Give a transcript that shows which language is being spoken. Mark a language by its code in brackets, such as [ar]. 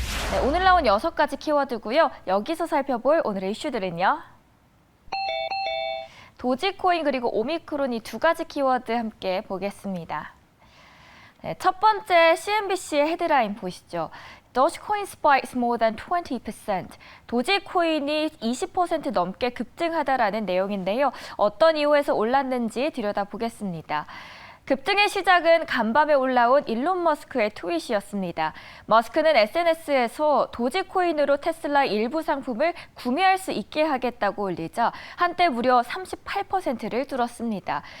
[ko] 네, 오늘 나온 6가지 키워드고요. 여기서 살펴볼 오늘의 이슈들은요. 도지코인 그리고 오미크론 이 2가지 키워드 함께 보겠습니다. 네, 첫 번째 CNBC의 헤드라인 보시죠. [en] Dogecoin spikes more than 20%. [ko] 도지코인이 20% 넘게 급등하다라는 내용인데요. 어떤 이유에서 올랐는지 들여다보겠습니다. 급등의 시작은 간밤에 올라온 일론 머스크의 트윗이었습니다. 머스크는 SNS에서 도지코인으로 테슬라 일부 상품을 구매할 수 있게 하겠다고 올리자 한때 무려 38%를 뚫었습니다.